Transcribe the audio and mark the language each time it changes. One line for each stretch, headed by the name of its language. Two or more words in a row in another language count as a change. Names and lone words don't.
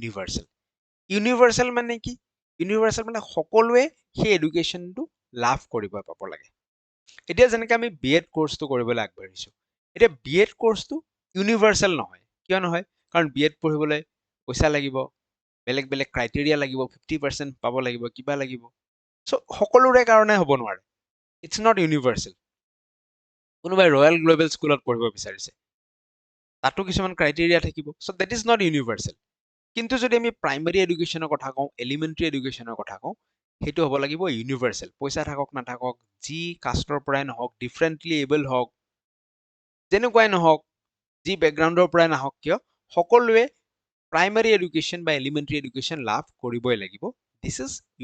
Assamese: ইউনিভাৰ্সেল মানে কি ইউনিভাৰ্সেল মানে সকলোৱে সেই এডুকেশ্যনটো লাভ কৰিব পাব লাগে এতিয়া যেনেকৈ আমি বিএড কোৰ্সটো কৰিবলৈ আগবাঢ়িছো এতিয়া বিএড কোৰ্সটো ইউনিভাৰ্সেল নহয় কিয় নহয় কাৰণ বিএড পঢ়িবলৈ পইচা লাগিব বেলেগ বেলেগ ক্ৰাইটেৰিয়া লাগিব 50% পাব লাগিব কিবা লাগিব সো সকলোৰে কাৰণে হ'ব নোৱাৰে ইটস
English: not universal
Assamese: কোনোবাই ৰয়েল গ্লোবেল স্কুলত পঢ়িব বিচাৰিছে তাতো কিছুমান ক্ৰাইটেৰিয়া থাকিব
English: so that is not universal
Assamese: কিন্তু যদি আমি প্ৰাইমাৰী এডুকেশ্যনৰ কথা কওঁ এলিমেন্টাৰী এডুকেশ্যনৰ কথা কওঁ সেইটো হ'ব লাগিব ইউনিভাৰ্সেল পইচা থাকক নাথাকক যি কাষ্টৰ পৰাই নহওক
English: differently able
Assamese: হওক যেনেকুৱাই নহওক যি বেকগ্ৰাউণ্ডৰ পৰাই নাহক কিয় সকলোৱে
English: primary education
Assamese: বা
English: elementary education
Assamese: লাভ কৰিবই লাগিব
English: this is